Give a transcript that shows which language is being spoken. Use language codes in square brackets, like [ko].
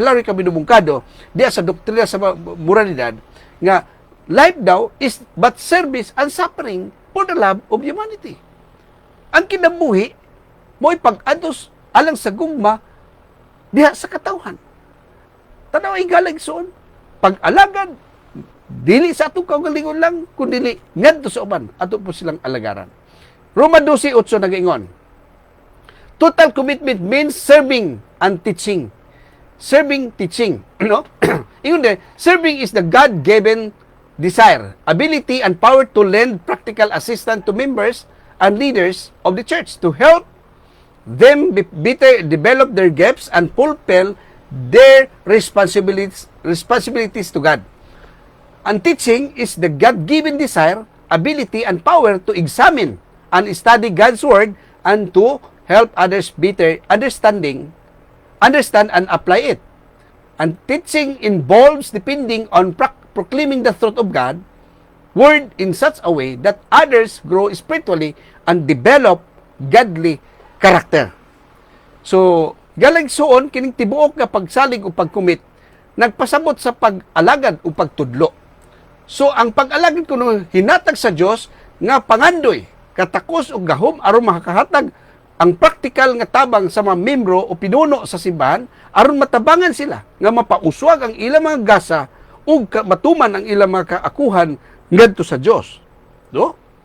[ceb] Hilary Camino Bungkado diya sa doktrina sa moralidad nga [en] life daw is but service and suffering for the love of humanity. [ceb] Ang kinabuhi mo'y pag-ados alang sa gugma diha sa katawhan. Tanaw ay galagson, pag-alagad dili sa atong kaugalingon lang kundi ngadto sa uban ato po silang alagaran. [en] Roma 12:8 nagaingon, total commitment means serving and teaching. Serving, teaching. No? [ceb] Ingon din, [en] serving is the God-given desire, ability, and power to lend practical assistance to members and leaders of the church to help them better develop their gifts and fulfill their responsibilities to God. And teaching is the God-given desire, ability, and power to examine and study God's Word and to help others better understand and apply it. And teaching involves depending on proclaiming the truth of God, Word in such a way that others grow spiritually and develop godly character. [ceb] So, galagsoon, kining tibuok nga pagsalig o pagkumit, nagpasabot sa pag-alagad o pagtudlo. So, ang pag-alagad kuno hinatag sa Dios nga pangandoy, katakos o gahom aron makakahatag ang praktikal nga tabang sa mga membro o pinuno sa simbahan aron matabangan sila nga mapauswag ang ilang mga gasa ug matuman ang ilang mga kaakuhan ngadto sa Dios. No?